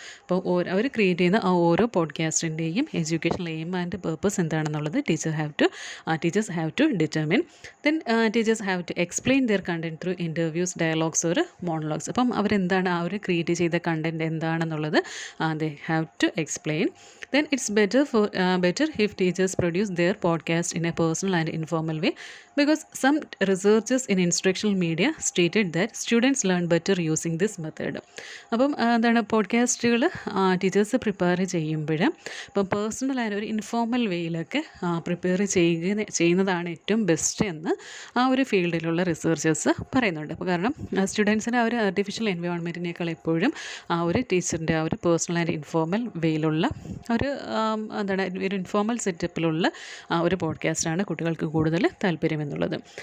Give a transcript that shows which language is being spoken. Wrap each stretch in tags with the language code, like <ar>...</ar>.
<ml>അപ്പോൾ അവർ ക്രിയേറ്റ് ചെയ്യുന്ന ആ ഓരോ പോഡ്കാസ്റ്റിൻ്റെയും എഡ്യൂക്കേഷണൽ എയിം ആൻഡ് പർപ്പസ് എന്താണെന്നുള്ളത്</ml> <en>Teachers have to determine. Then teachers have to explain their content through interviews, dialogues or monologues.</en> <ml>അപ്പം അവരെന്താണ് ആ ഒരു ക്രിയേറ്റ് ചെയ്ത കണ്ടൻറ്റ് എന്താണെന്നുള്ളത്</ml> <en>They have to explain. Then it's better if teachers produce their podcast in a personal and informal way, because some researchers in instructional media stated that students learn better using this method.</en> <ml>അപ്പം എന്താണ് പോഡ്കാസ്റ്റുകൾ teachers prepare ചെയ്യുമ്പോൾ ഇപ്പം personal ആയ ഒരു informal വേയിലൊക്കെ prepare ചെയ്യുന്നതാണ് ഏറ്റവും best എന്ന് ആ ഒരു ഫീൽഡിലുള്ള റിസർച്ചേഴ്സ് പറയുന്നുണ്ട്. അപ്പോൾ കാരണം സ്റ്റുഡൻസിന് ആ ഒരു ആർട്ടിഫിഷ്യൽ എൻവയോൺമെൻറ്റിനേക്കാൾ എപ്പോഴും ആ ഒരു ടീച്ചറിൻ്റെ ആ ഒരു പേഴ്സണൽ ആൻഡ് ഇൻഫോർമൽ വേയിലുള്ള ഒരു ഒരു ഇൻഫോർമൽ സെറ്റപ്പിലുള്ള ഒരു പോഡ്കാസ്റ്റാണ് കുട്ടികൾക്ക് കൂടുതൽ താല്പര്യമെന്നുള്ളത്.</ml>